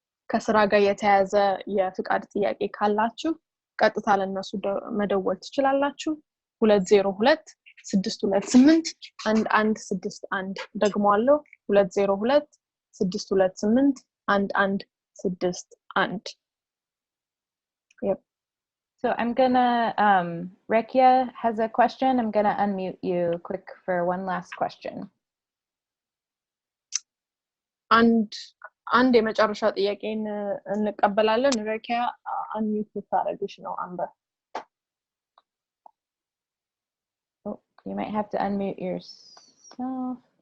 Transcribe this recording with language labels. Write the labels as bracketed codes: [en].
[am] ከስራ ጋር የተያዘ የፍቃድ ጥያቄ ካላችሁ ቀጥታ ለነሱ መደወል ትችላላችሁ 202 628 1161 ደግሞአለው 202 628 1161 [en] Yep. So I'm gonna, Rekia has a question. I'm gonna unmute you quick for one last question. [am] አንድ የመጨረሻ ጥያቄን እንቀበላለን። ረኪያ አንሚዩት ልታረግሽ ነው አንበር። [en] Oh, you might have to unmute yourself.